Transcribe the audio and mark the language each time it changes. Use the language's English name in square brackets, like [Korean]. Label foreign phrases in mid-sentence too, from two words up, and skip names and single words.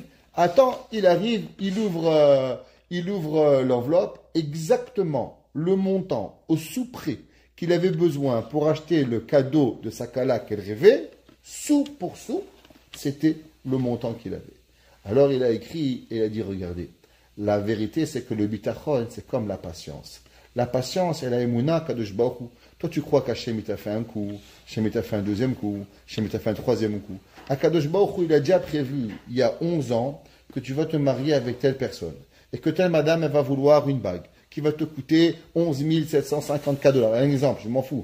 [French] Attends, il arrive, il ouvre l'enveloppe, exactement le montant au sous-près qu'il avait besoin pour acheter le cadeau de sa kala qu'elle rêvait, sou pour sou, c'était le montant qu'il avait. Alors il a écrit et il a dit, regardez, la vérité c'est que le bitachon, c'est comme la patience. La patience, c'est la [Hebrew] אמונה הקדוש ברוך הוא. [French] Toi tu crois qu'Hachem t'a fait un coup, Hachem t'a fait un deuxième coup, Hachem t'a fait un troisième coup. [Hebrew] הקדוש ברוך הוא, [French] il a déjà prévu, il y a 11 ans, que tu vas te marier avec telle personne. Et que telle madame, elle va vouloir une bague qui va te coûter 11 754 $. Un exemple, je m'en fous.